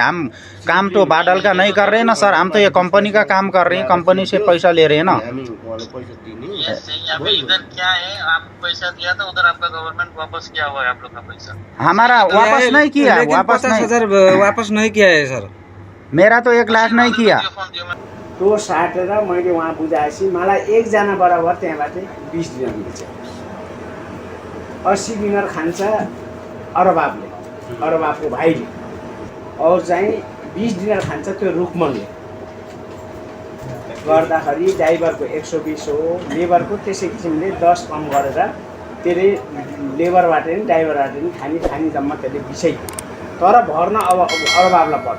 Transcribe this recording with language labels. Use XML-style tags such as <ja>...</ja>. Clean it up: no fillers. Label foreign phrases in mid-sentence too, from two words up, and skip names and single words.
<hi>हम काम तो बादल का नहीं कर रहे हैं ना सर, हम तो ये कंपनी का काम कर रहे हैं, कंपनी से पैसा ले रहे हैं ना। अभी इधर क्या है, आप पैसा दिया था उधर, आपका गवर्नमेंट वापस किया हुआ है आप लोग का पैसा? हमारा वापस नहीं किया, वापस 50,000 वापस नहीं किया है सर। मेरा तो 1 लाख नहीं किया।</hi> <ne>तो साटेर मैले वहाँ बुझाएपछि मलाई 1 जना बराबर त्यहाँबाट 20 दिनार मिल्छ। 80 दिनार खान्छ अरबाबले, अरबाबको भाइले, और चाहिँ 20 दिनार खान्छ त्यो रुकमनले। गर्दाखेरि ड्राइभरको 120 हो, लेबरको त्यसै किसिमले 10 कम गरेर त्यसले लेबरबाट नि ड्राइभरबाट नि खानी जम्मा त्यसले 20 तर भर्न अब अरबाबलाई पर्छ।</ne>